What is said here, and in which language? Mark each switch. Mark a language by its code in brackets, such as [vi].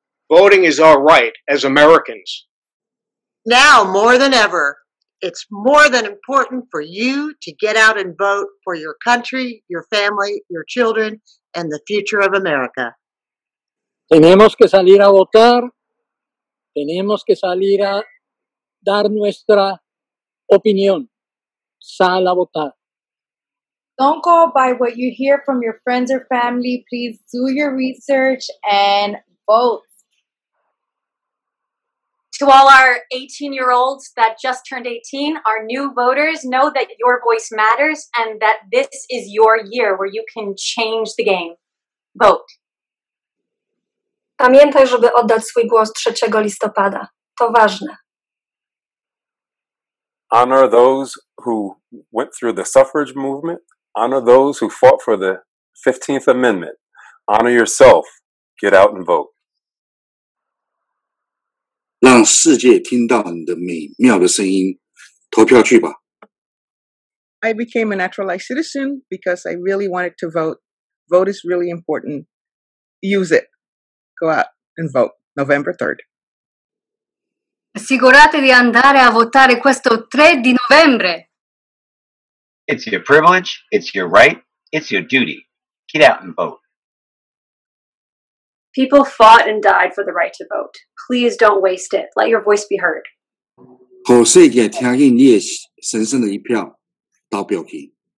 [en] Voting is our right as Americans. Now more than ever, it's more than important for you to get out and vote for your country, your family, your children, and the future of America. [es] Tenemos que salir a votar. Tenemos que salir a dar nuestra opinión. Sal a votar. [en] Don't go by what you hear from your friends or family. Please do your research and vote. To all our 18-year-olds that just turned 18, our new voters, know that your voice matters and that this is your year where you can change the game. Vote. [pl] Pamiętaj, żeby oddać swój głos 3 listopada. To ważne. [en] Honor those who went through the suffrage movement. Honor those who fought for the 15th Amendment. Honor yourself. Get out and vote. [zh] 让世界听到你的美妙的声音，投票去吧。 [en] I became a naturalized citizen because I really wanted to vote. Vote is really important. Use it. Go out and vote. November 3rd. [it] Assicurate di andare a votare questo 3 di novembre. [en] It's your privilege, it's your right, it's your duty. Get out and vote. People fought and died for the right to vote. Please don't waste it. Let your voice be heard. [zh] 好世界听见你的神圣的一票，投票去。